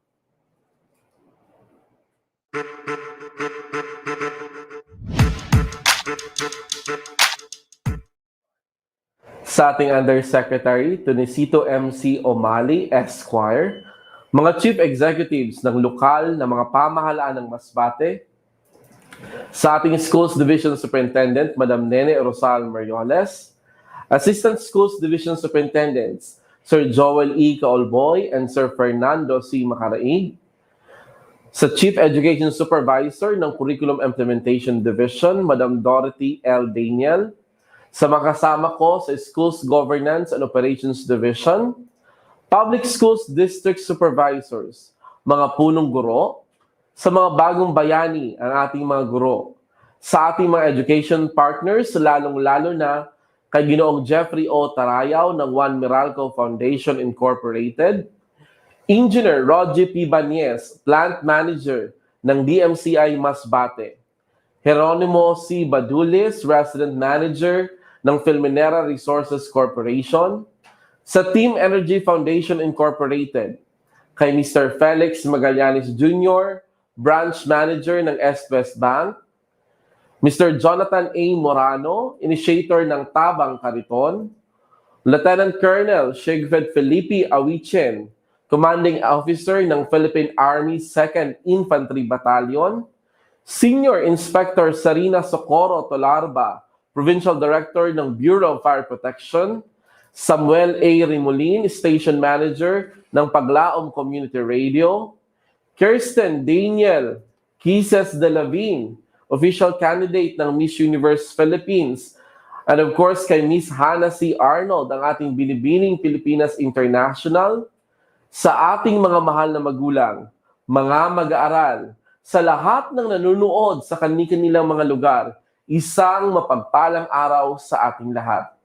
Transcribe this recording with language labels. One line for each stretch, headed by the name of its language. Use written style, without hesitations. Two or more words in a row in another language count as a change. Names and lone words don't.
Filipino: Sa ating Undersecretary Tunisito MC Omali, Esquire, mga
English: Chief Executives
Filipino: ng lokal na mga pamahalaan ng Masbate, sa ating Schools Division Superintendent, Madam Nene Rosal Marioles,
English: Assistant Schools Division Superintendents,
Filipino: Sir Joel E. Kaolboy and Sir Fernando C. Macaraig, sa
English: Chief Education Supervisor
Filipino: ng Curriculum Implementation Division, Madam Dorothy L. Daniel, sa mga kasama ko sa Schools Governance and Operations Division,
English: Public Schools District Supervisors,
Filipino: mga punong guro, sa mga bagong bayani ang ating mga guro, sa ating mga
English: education partners,
Filipino: lalong-lalo na kay Ginoong Jeffrey O. Tarayaw ng Juan Meralco Foundation Incorporated, Engineer Roger P. Banyes,
English: Plant Manager
Filipino: ng DMCI Masbate, Jeronimo C. Badulis,
English: Resident Manager
Filipino: ng Filminera Resources Corporation, sa Team Energy Foundation Incorporated, kay Mr. Felix Magallanes Jr.,
English: Branch Manager
Filipino: ng West Bank, Mr. Jonathan A. Morano, Initiator ng Tabang Kariton, Lieutenant Colonel Shigfed Felipe Awichen,
English: Commanding Officer
Filipino: ng Philippine Army 2nd Infantry Battalion, Senior Inspector Sarina Socorro Tolarba,
English: Provincial Director
Filipino: ng Bureau of Fire Protection, Samuel A. Rimolin,
English: Station Manager
Filipino: ng Paglaom Community Radio, Kirsten Daniel Quises de Lavin,
English: Official Candidate
Filipino: ng Miss Universe Philippines,
English: and of course
Filipino: kay Miss Hannah C. Arnold, ang ating Binibining Pilipinas International, sa ating mga mahal na magulang, mga mag-aaral, sa lahat ng nanonood sa kanilang mga lugar, isang mapagpalang araw sa ating lahat.